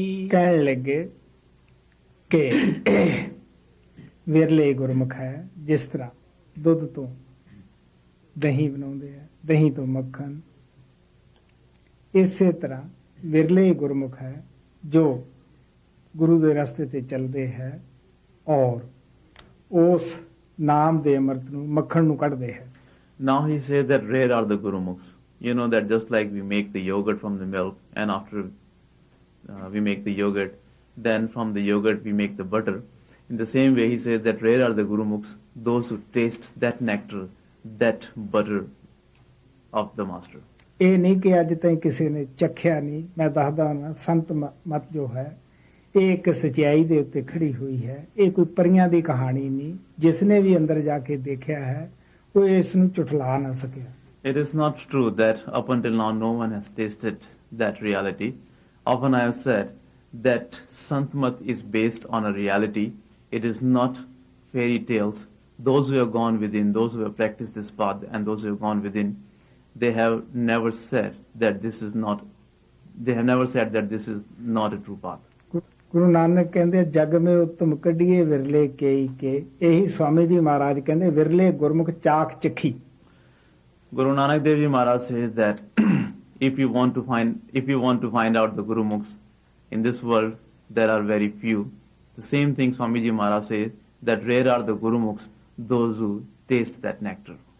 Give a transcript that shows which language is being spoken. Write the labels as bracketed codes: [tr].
[pa] ਕਹਿਣ ਲੱਗੇ ਕਿ ਵਿਰਲੇ ਗੁਰਮੁਖ ਹੈ, ਜਿਸ ਤਰ੍ਹਾਂ ਦੁੱਧ ਤੋਂ ਦਹੀਂ ਬਣਾਉਂਦੇ ਆ, ਦਹੀਂ ਤੋਂ ਮੱਖਣ, ਇਸੇ ਤਰ੍ਹਾਂ ਵਿਰਲੇ ਗੁਰਮੁਖ ਹੈ ਜੋ ਗੁਰੂ ਦੇ ਰਸਤੇ ਤੇ ਚੱਲਦੇ ਹੈ ਔਰ ਉਸ ਨਾਮ ਦੇ ਅੰਮ੍ਰਿਤ ਨੂੰ ਮੱਖਣ ਨੂੰ ਕੱਢਦੇ ਹੈ। [en] Now he says that rare are the Gurumukhs. You know that just like we make the yogurt from the milk, and after we make the yogurt, then from the yogurt we make the butter. In the same way, he says that rare are the Gurumukhs, those who taste that nectar, that butter of the master. [pa] ਇਹ ਨਹੀਂ ਕਿ ਅੱਜ ਤਾਈਂ ਕਿਸੇ ਨੇ ਚੱਖਿਆ ਨਹੀਂ। ਮੈਂ ਦੱਸਦਾ ਹਾਂ ਸੰਤ ਮਤ ਜੋ ਹੈ ਇਹ ਇੱਕ ਸਚਾਈ ਦੇ ਉੱਤੇ ਖੜੀ ਹੋਈ ਹੈ। ਇਹ ਕੋਈ ਪਰੀਆਂ ਦੀ ਕਹਾਣੀ ਨਹੀਂ। ਜਿਸ ਨੇ ਵੀ ਅੰਦਰ ਜਾ ਕੇ ਦੇਖਿਆ ਹੈ ਉਹ ਇਸ ਨੂੰ ਝੁਠਲਾ ਨਾ ਸਕਿਆ। [en] It is not true that up until now no one has tasted that reality. Often I have said that Santmat is based on a reality. It is not fairy tales. Those who have gone within, those who have practiced this path and those who have gone within, they have never said that this is not a true path. [pa] Guru Nanak ਕਹਿੰਦੇ [hi] ਜਗ ਮੇ ਉਤਮ ਕੱਢੀਏ ਵਿਰਲੇ ਕੇਈ ਕੇ। [pa] ਇਹੀ ਸਵਾਮੀ ਜੀ ਮਹਾਰਾਜ ਕਹਿੰਦੇ ਵਿਰਲੇ ਗੁਰਮੁਖ ਚਾਖ ਚਖੀ। [en] Guru Nanak Dev Ji Maharaj says that if you want to find out the Gurumukhs in this world, there are very few. The same thing Swami Ji Maharaj says that rare are the Gurumukhs, those who taste that nectar.